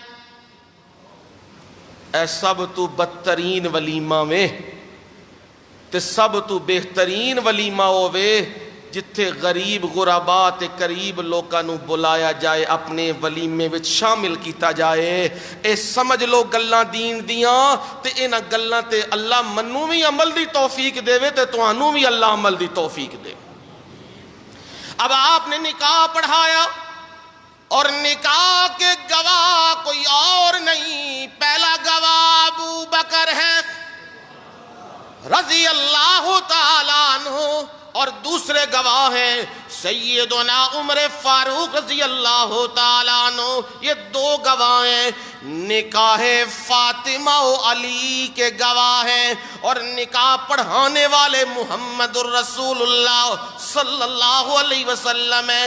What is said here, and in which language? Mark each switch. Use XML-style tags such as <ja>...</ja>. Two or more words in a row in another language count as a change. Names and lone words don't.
<pa>اے سب تو بدترین ولیمہ میں تے سب تو بہترین ولیمہ ہووے جتھے غریب غربا تے قریب لوکاں نو بلایا جائے، اپنے ولیمے وچ شامل کیتا جائے۔ اے سمجھ لو گلاں دین دیاں تے انہاں گلاں تے اللہ منوں بھی عمل دی توفیق دے تے تانوں بھی اللہ عمل دی توفیق دے۔</pa> <ur>اب آپ نے نکاح پڑھایا اور نکاح کے گواہ کوئی اور نہیں، پہلا گواہ ابو بکر ہے</ur> <ar>رضی اللہ تعالیٰ عنہ،</ar> <ur>اور دوسرے گواہ ہیں سیدنا عمر فاروق</ur> <ar>رضی اللہ تعالیٰ عنہ</ar> <ur>یہ دو گواہ ہیں، نکاح فاطمہ و علی کے گواہ ہیں، اور نکاح پڑھانے والے محمد الرسول اللہ</ur> <ar>صلی اللہ علیہ وسلم</ar> <ur>ہے۔</ur>